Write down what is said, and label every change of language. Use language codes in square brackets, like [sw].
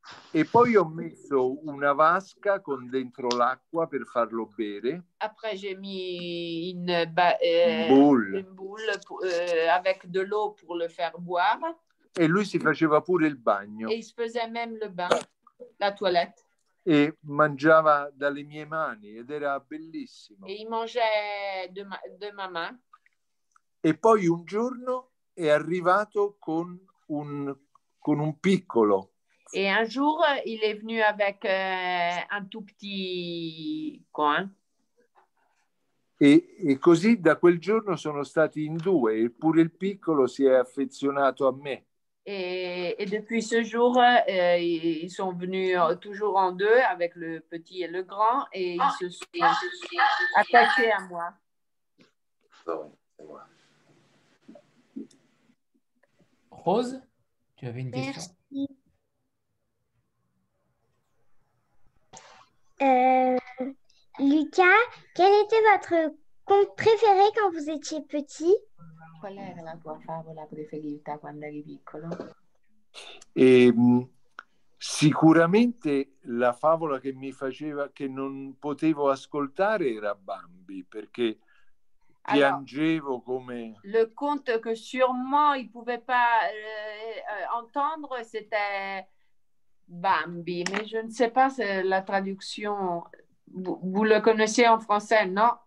[it] E poi ho messo una vasca con dentro l'acqua per farlo bere. [fr] Après, j'ai mis Boule. une boule avec de l'eau pour le faire boire. [it] E lui si faceva pure il bagno. [fr] Et il se faisait même le bain, la toilette. [it] E mangiava dalle mie mani ed era bellissimo. [fr] Et il mangeait de ma main. [it] E poi un giorno è arrivato con un piccolo. [fr] Et un jour, il est venu avec un tout petit coin. [it] E così da quel giorno sono stati in due, eppure il piccolo si è affezionato a me. [fr] Et depuis ce jour, ils sont venus toujours en deux avec le petit et le grand et ils se sont attachés à moi. C'est moi. Rose, tu avais une question? Lucas, quel était votre conte préféré quand vous étiez petit? [it] Qual era la tua favola preferita quando eri piccolo? Sicuramente la favola che mi faceva, che non potevo ascoltare era Bambi, perché piangevo come... [fr] Le conte que sûrement il ne pouvait pas entendre, c'était Bambi, mais je ne sais pas la traduction. Vous le connaissez en français, non?